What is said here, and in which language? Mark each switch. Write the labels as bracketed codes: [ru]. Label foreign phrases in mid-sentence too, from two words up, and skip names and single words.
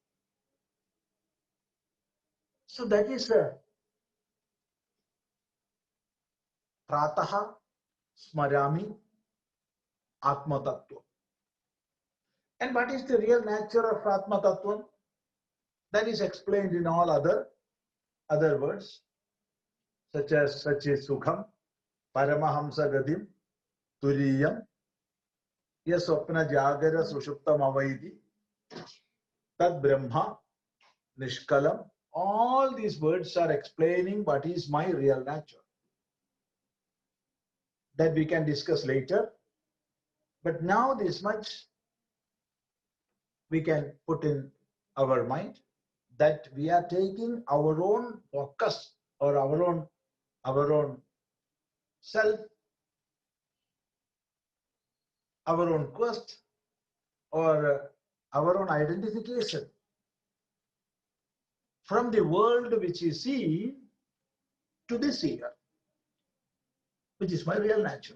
[en] So that is [sa] प्रातः स्मरामि आत्मतत्त्वम्. [en] And what is the real nature of Atmatattvam? That is explained in all other words, such as [sa] सच्चित्सुखं, परमहंसगतिं, तुरीयं, यत्स्वप्न जागरसुषुप्तमवैति, तद्ब्रह्म, निष्कलमहं. [en] All these words are explaining what is my real nature. That we can discuss later. But now this much we can put in our mind, that we are taking our own focus or our own self, our own quest, or our own identification from the world which is seen to the seer, which is my real nature.